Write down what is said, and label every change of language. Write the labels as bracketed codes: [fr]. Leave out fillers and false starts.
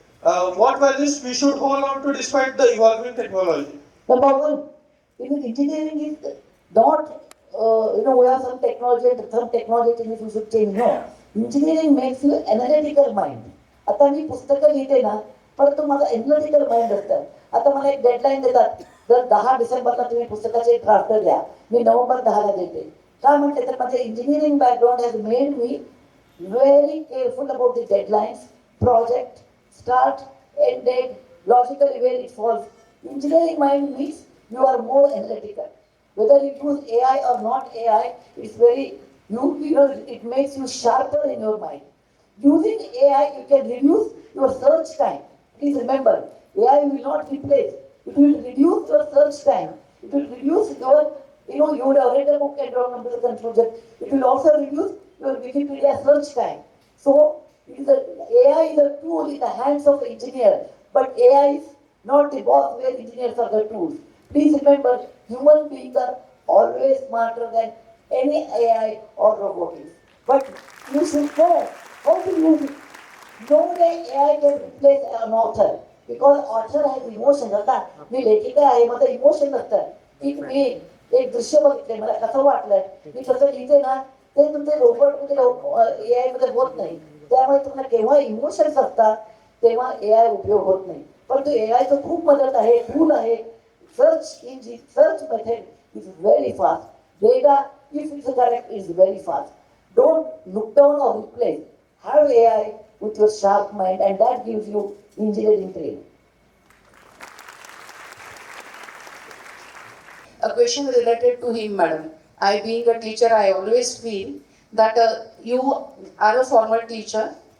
[en] What values we should hold on to despite the evolving technology? Number one, engineering is not, we have some technology things you should change. No, engineering makes you analytical mind. [mr] आता मी पुस्तकं लिहिते ना, परंतु माझा analytical mind असतं. आता मला एक डेडलाईन देतात, जर 10 डिसेंबरला तुम्ही पुस्तकाचे ड्राफ्ट द्या, मी नोव्हेंबर 10ला देते. का म्हणते तर माझे [en] Engineering background has made me very careful about the deadlines, project, start, end date, logically where it falls. Engineering mind means you are more analytical. Whether you use AI or not AI, it's very, it makes you sharper in your mind. Using AI, you can reduce your search time. Please remember, AI will not replace. It will reduce your search time. It will reduce your, you would have read a book and don't come to the conclusion. It will also reduce your Wikipedia search time. So, AI is a tool in the hands of the engineer, but AI is not the boss where engineers are the tools. Please remember, human beings are always smarter than any AI or robotics. But you should know how to use it. No way AI can replace an author. Because author has emotion. [mr] आता मी लेखिका आहे, माझं emotion नसतं. की मी एक दृश्य बघितलंय, मला कसं वाटलंय, मी कसं लिहिते ना, ते तुमचे रोबोट AI मध्ये होत नाही. त्यामुळे तुम्हाला केव्हा इमोशन्स असतात तेव्हा AI उपयोग होत नाही. परंतु एआयचं खूप मदत आहे, टूल आहे. [en] Search method is very fast. Data if it's correct is very fast. Don't look down or replace. Have AI with your sharp mind and that gives you engineering training. A question related to him, madam. I being a teacher, I always feel that you are a former teacher.